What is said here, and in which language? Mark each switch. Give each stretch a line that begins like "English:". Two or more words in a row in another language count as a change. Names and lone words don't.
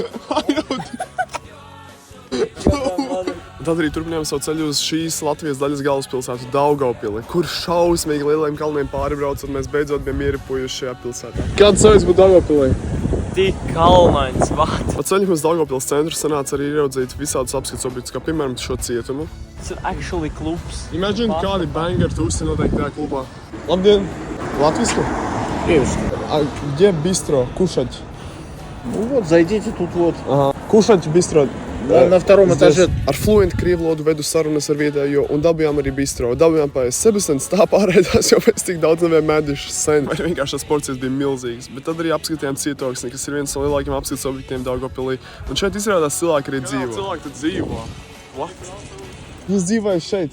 Latvian: Tad arī turpinājām savu ceļu uz šīs Latvijas daļas galvaspilsētu Daugavpili, kur šausmīgi lieliem kalniem pāribraucot, mēs beidzot bijām ieripojuši šajā pilsētā. Kāds sajūts būt Daugavpilī? Tik kalnains vārds. Pa ceļu uz Daugavpils centru sanāca arī ieraudzīt visādus apskats objektus, kā piemēram šo cietumu. Tas ir actually klubs. Imagine, kādi bangeri tu uzsi noteikti tajā klubā. Labdien!
Russian: Латвийскую? Киевскую. А где бистро? Кушать? Ну вот, зайдите тут вот. Ага. Кушать бистро. На втором этаже.
Latvian: Ar fluentu krievu valodu vedu sarunas ar vietējo un dabījām arī bistro. Dabījām pēc Sebastens tā pārēdās, jo mēs tik daudz nebijām mēduši sen. Vai vienkārši tās porcijas bija milzīgas. Bet tad arī apskatījām Cietoksni, kas ir viens no lielākiem apskats objektiem Daugavpilī. Un šeit izrādās cilvēki arī dzīvo. Jā, cilvēki tad dzīvo. What? Jūs dzīvojat šeit?